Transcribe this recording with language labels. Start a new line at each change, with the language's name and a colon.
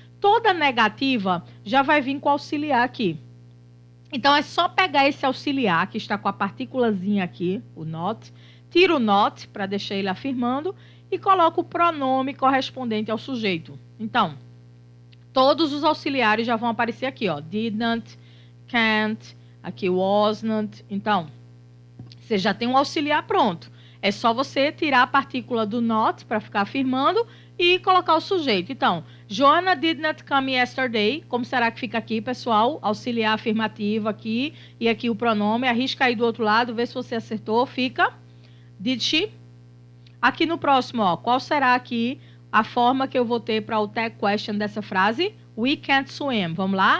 Portuguese: Toda negativa já vai vir com auxiliar aqui. Então, é só pegar esse auxiliar, que está com a partículazinha aqui, o not, tira o not, para deixar ele afirmando, e coloca o pronome correspondente ao sujeito. Então, todos os auxiliares já vão aparecer aqui, ó.
English: Didn't, can't,
Portuguese: aqui
English: wasn't.
Portuguese: Então, você já tem um auxiliar pronto. É só você tirar a partícula do not, para ficar afirmando, e colocar o sujeito. Então,
English: Joanna did not come yesterday.
Portuguese: Como será que fica aqui, pessoal? Auxiliar afirmativo aqui. E aqui o pronome. Arrisca aí do outro lado, vê se você acertou. Fica
English: did she?
Portuguese: Aqui no próximo, ó, qual será aqui a forma que eu vou ter para o tag question dessa frase?
English: We can't swim.
Portuguese: Vamos lá?